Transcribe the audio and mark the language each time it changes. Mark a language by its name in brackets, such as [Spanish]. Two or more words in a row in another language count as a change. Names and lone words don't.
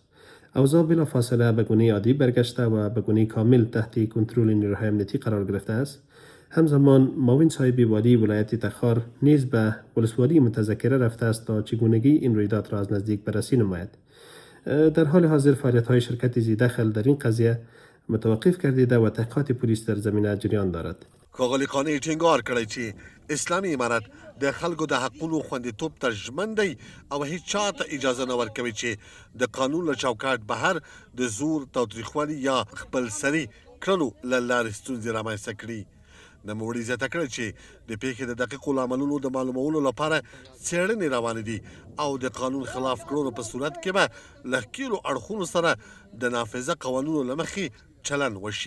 [Persian] اوضاع بلافاصله به گونه عادی برگشته و به گونه کامل تحت کنترل نیروهای امنیتی قرار گرفته است. همزمان معاون صاحب والی ولایت تخار نیز به ولسوالی متذکره رفته است تا چگونگی این رویداد را از نزدیک بررسی نماید. در حال حاضر فعالیت‌های شرکت ذی دخل در این قضیه متوقف گردیده و تحقیقات پلیس در زمینه جریان دارد. [Pashto] ښاغلي قانع ټینګار کړی چې اسلامي امارت د خلکو د حقونو خوندیتوب ته ژمن دی او هیڅ چا ته اجازه نه ورکوي چې د قانون له چوکاټ بهر د زور، تاوتریخوالي یا خپلسري کړنو له لارې ستونزې رامنځته کړي. نوموړي زیاته کړې چې د پیښې د دقیقو لاملونو د معلومولو لپاره څېړنې روانې دي او د قانون خلاف کړنو په صورت کې به له ښکېلو اړخونو سره د نافذه قوانینو له مخې چلن وشي.